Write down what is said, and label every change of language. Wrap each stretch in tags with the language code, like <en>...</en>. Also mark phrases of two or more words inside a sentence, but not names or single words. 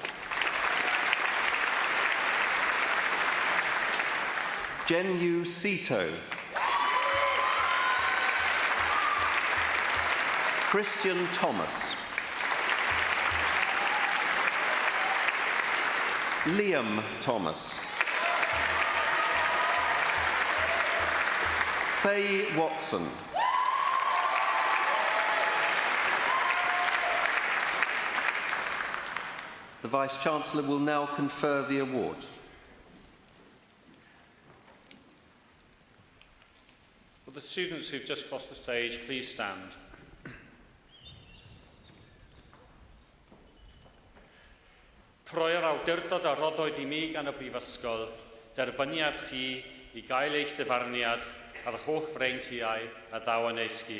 <en>Jen Yu Sito. Christian Thomas. Liam Thomas. Faye Watson. The Vice-Chancellor will now confer the award. Will the students who've just crossed the stage please stand?</en> <cy>Troi'r awdurdod a roddwyd I mi gan y Brifysgol, derbyniaf chi I gael eich dyfarniad a'r holl freintiau a ddaw yn ei sgil.</cy>